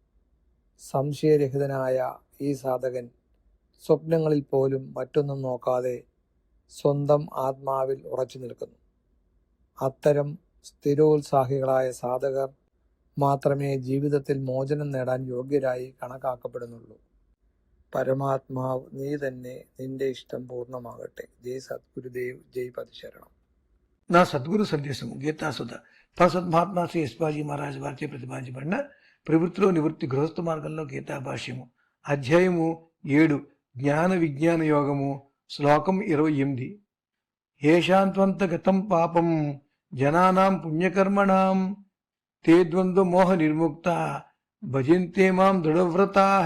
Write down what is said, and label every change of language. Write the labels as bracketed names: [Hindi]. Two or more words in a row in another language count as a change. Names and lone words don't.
[Malayalam] സംശയരഹിതനായ ഈ സാധകൻ സ്വപ്നങ്ങളിൽ പോലും മറ്റൊന്നും നോക്കാതെ സ്വന്തം ആത്മാവിൽ ഉറച്ചു നിൽക്കുന്നു. അത്തരം സ്ഥിരോത്സാഹികളായ സാധകർ മാത്രമേ ജീവിതത്തിൽ മോചനം നേടാൻ യോഗ്യരായി കണക്കാക്കപ്പെടുന്നുള്ളൂ. പരമാത്മാവ് നീ തന്നെ, നിന്റെ ഇഷ്ടം പൂർണ്ണമാകട്ടെ. ജയ് സദ്ഗുരുദേവ്, ജയ് പതിശരണം. [Telugu] నా సద్గురు సందేశము గీతాసుధ ప్రసద్ మహాత్మా శ్రీ ఎస్పాజీ మహారాజ్ వారిచే ప్రతిపాదించబడిన ప్రవృత్తిలో నివృత్తి గృహస్థ మార్గంలో గీతా భాష్యము అధ్యాయము 7 జ్ఞాన విజ్ఞాన యోగము శ్లోకం 28. [Sanskrit] ఏషాంత్వంతగతం పాపం జనానాం పుణ్యకర్మణాం తే ద్వంద్వ మోహ నిర్ముక్త భజంతే మాం దృఢవ్రతాః.